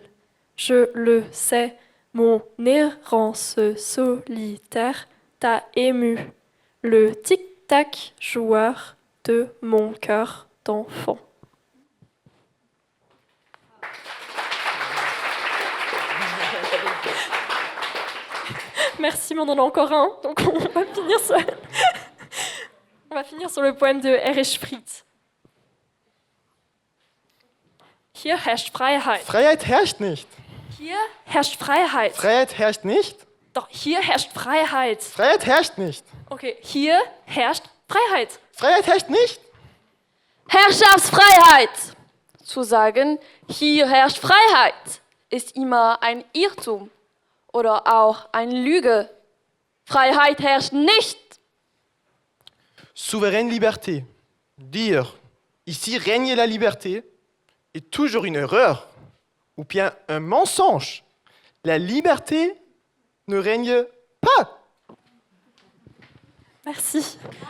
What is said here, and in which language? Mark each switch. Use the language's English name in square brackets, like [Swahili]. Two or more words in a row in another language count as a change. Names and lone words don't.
[French] Je le sais, mon errance solitaire t'a ému, le tic-tac joueur de mon cœur d'enfant. Merci, mais on en a encore un, donc on va finir sur le poème de Erich Fried. [German] Hier herrscht Freiheit. Freiheit herrscht nicht. Hier herrscht Freiheit. Freiheit herrscht nicht. Doch hier herrscht Freiheit. Freiheit herrscht nicht. Okay, hier herrscht Freiheit. Freiheit herrscht nicht. Herrschaftsfreiheit! Zu sagen, hier herrscht Freiheit, ist immer ein Irrtum oder auch eine Lüge. Freiheit herrscht nicht. [French] Souveraine liberté. Dire ici règne la liberté est toujours une erreur ou bien un mensonge. La liberté ne règne pas. Merci.